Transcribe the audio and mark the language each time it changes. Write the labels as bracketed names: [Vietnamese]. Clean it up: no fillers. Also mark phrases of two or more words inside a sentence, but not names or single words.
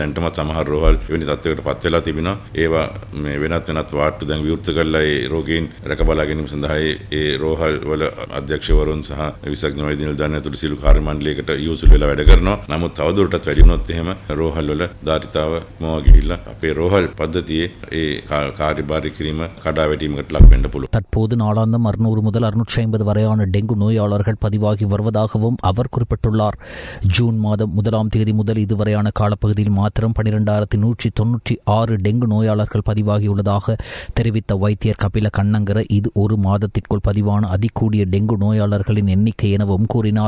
[Sinhala] දැනටමත් සමහර රෝහල් එවැනි තත්වයකට පත් වෙලා තිබෙනවා. ඒවා මේ වෙනත් වාට්ටු දැන් විවෘත කරලා ඒ රෝගීන් රැක බලා ගැනීම සඳහා ඒ රෝහල් වල අධ්‍යක්ෂවරුන් සහ විශේෂඥ වෛද්‍ය නිලධාරීන් ඇතුළු සියලු කාර්ය මණ්ඩලයකට යොසුල් වෙලා වැඩ කරනවා. නමුත් තවදුරටත් වැඩි වුණොත් එහෙම රෝහල් වල ධාරිතාව මොවා ගිහිල්ලා අපේ රෝහල් පද්ධතියේ ඒ කාර්යභාරය කිරීම කඩාවැටීමකට ලක් වෙන්න පුළුවන්. [Tamil] தற்போது நாளாந்தம் 600 முதல் 650 வரையான டெங்கு நோயாளர்கள் பதிவாகி வருவதாகவும் அவர் குறிப்பிட்டுள்ளார். ஜூன் மாதம் 1ஆம் தேதி முதல் இதுவரையான காலப்பகுதியில் மாத்திரம் 12,196 டெங்கு நோயாளர்கள் பதிவாகியுள்ளதாக தெரிவித்த வைத்தியர் கபில කන්නංගර இது ஒரு மாதத்திற்குள் பதிவான அதிகூடிய டெங்கு நோயாளர்களின் எண்ணிக்கை எனவும் கூறினார்.